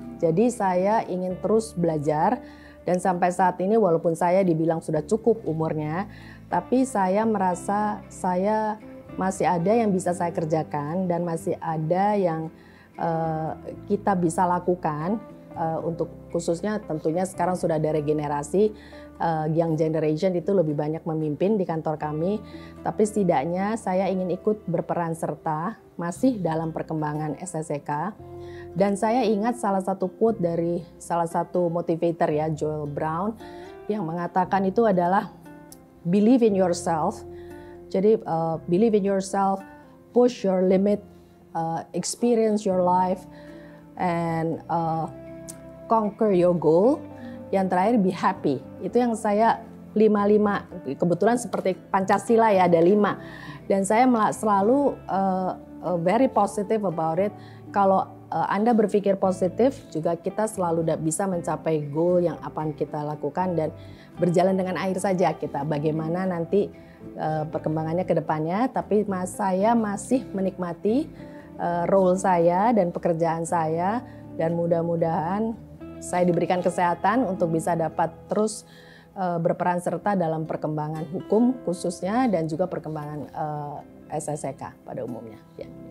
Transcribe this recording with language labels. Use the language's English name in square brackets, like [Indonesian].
[Indonesian] Jadi saya ingin terus belajar. Dan sampai saat ini walaupun saya dibilang sudah cukup umurnya, tapi saya merasa saya masih ada yang bisa saya kerjakan dan masih ada yang kita bisa lakukan untuk khususnya tentunya sekarang sudah ada regenerasi, young generation itu lebih banyak memimpin di kantor kami, tapi setidaknya saya ingin ikut berperan serta masih dalam perkembangan SSEK. Dan saya ingat salah satu quote dari salah satu motivator ya, Joel Brown, yang mengatakan itu adalah believe in yourself. [English] Jadi believe in yourself, push your limit, experience your life, and conquer your goal. [Indonesian] Yang terakhir be happy. Itu yang saya 5-5. Kebetulan seperti Pancasila ya ada 5. Dan saya selalu very positive about it. Kalau Anda berpikir positif, juga kita selalu bisa mencapai goal yang akan kita lakukan dan berjalan dengan air saja kita. Bagaimana nanti perkembangannya ke depannya, tapi saya masih menikmati role saya dan pekerjaan saya, dan mudah-mudahan saya diberikan kesehatan untuk bisa dapat terus berperan serta dalam perkembangan hukum khususnya dan juga perkembangan SSEK pada umumnya. Ya.